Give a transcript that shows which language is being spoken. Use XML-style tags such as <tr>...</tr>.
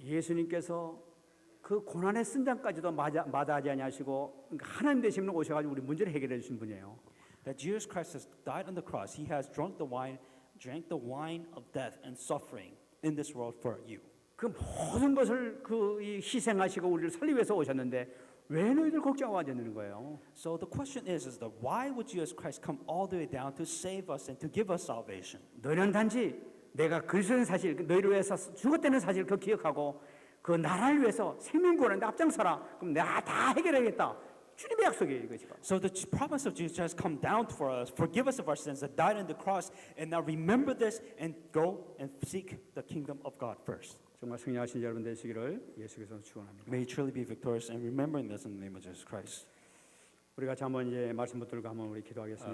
<ko>예수님께서 그 고난의 쓴잔까지도 마다하지 아니하시고 하나님 되시는 오셔가지고 우리 문제를 해결해 주신 분이에요.</ko> <en>That Jesus Christ has died on the cross. He has drank the wine of death and suffering in this world for you.</en> <ko>그 모든 것을 이 희생하시고 우리를 살리기 위해서 오셨는데 왜 너희들 걱정하고 앉는 거예요?</ko> <en>So the question is that why would Jesus Christ come all the way down to save us and to give us salvation?</en> <ko>너희는 단지 내가 그리스도의 사실, 너희를 위해서 죽었다는 사실 그 기억하고 그 나라를 위해서 생명구원하는데 앞장서라. 그럼 내가 다 해결하겠다. 주님의 약속이에요 이것이.</ko> <en>So the promise of Jesus has come down for us, forgive us of our sins that died on the cross, and now remember this and go and seek the kingdom of God first.</en> <ko>정말 승리하신 여러분 되시기를 예수께서 축원합니다.</ko> <en>May you truly be victorious and remembering this in the name of Jesus Christ.</en> <ko>우리 같이 한번 이제 말씀 붙들고 한번 우리 기도하겠습니다.</ko>